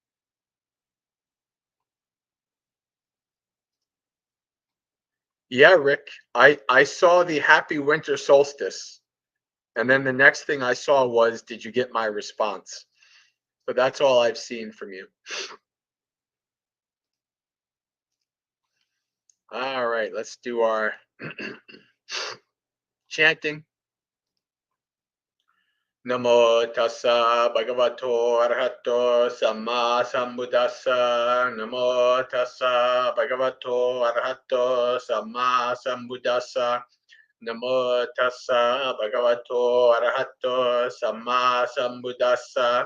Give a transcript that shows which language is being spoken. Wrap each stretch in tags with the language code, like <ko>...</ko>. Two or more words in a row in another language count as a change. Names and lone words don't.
<en>Yeah, Rick, I saw the happy winter solstice. And then the next thing I saw was, did you get my response? So that's all I've seen from you. All right, let's do our chanting.</en> <pi>Namo tassa bhagavato arahato samma sambuddhassa. Namo tassa bhagavato arahato samma sambuddhassa. Namo tassa bhagavato arahato samma sambuddhassa.</pi>